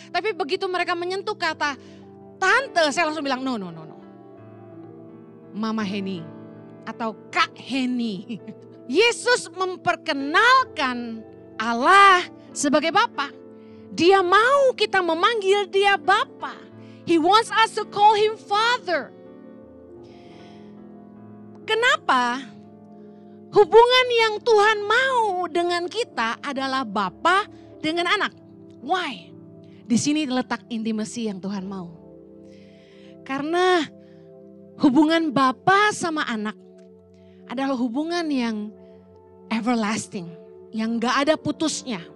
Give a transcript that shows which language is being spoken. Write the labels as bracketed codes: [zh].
[id] Tapi begitu mereka menyentuh kata Tante, saya langsung bilang [en] no. [id] Mama Heni atau Kak Heni. Yesus memperkenalkan Allah sebagai Bapa. Dia mau kita memanggil Dia Bapa. [en] He wants us to call Him Father. [id] Kenapa? Hubungan yang Tuhan mau dengan kita adalah Bapa dengan anak. [en] Why? [id] Di sini letak intimacy yang Tuhan mau. Karena hubungan Bapa sama anak adalah hubungan yang everlasting, yang gak ada putusnya.